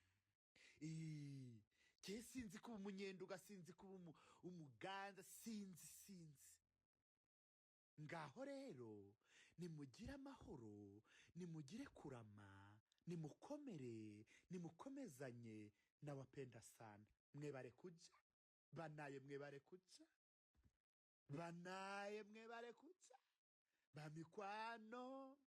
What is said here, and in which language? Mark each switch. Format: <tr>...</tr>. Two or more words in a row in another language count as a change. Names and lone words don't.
<rw>Sinzi kuba umunyenduga, sinzi kuba umuganza, sinzi. Ngaho rero nimugire amahoro, nimugire kurama, nimukomere, nimukomezanye,</rw> <sw>nawapenda sana.</sw> <nyn>Mwebare kuja banaye, mwebare kuja banaye, mwebare kuja bamikwano.</nyn>